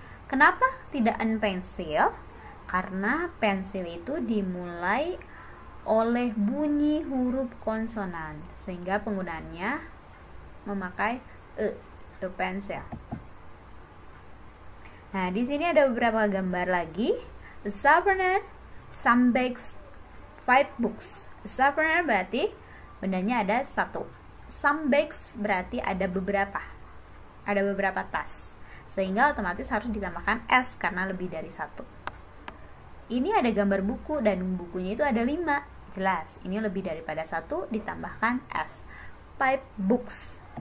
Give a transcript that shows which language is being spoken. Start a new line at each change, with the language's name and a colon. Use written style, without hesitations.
Indonesian: Kenapa tidak
English: an pencil?
Indonesian: Karena pensil itu dimulai oleh bunyi huruf konsonan, sehingga penggunaannya memakai
English: a pencil.
Indonesian: Nah, di sini ada beberapa gambar lagi.
English: A sharpener, some bags, 5 books. A sharpener
Indonesian: berarti bendanya ada 1.
English: Some bags
Indonesian: berarti ada beberapa tas, sehingga otomatis harus ditambahkan S karena lebih dari 1. Ini ada gambar buku dan bukunya itu ada 5. Jelas, ini lebih daripada 1 ditambahkan S.
English: 5 books.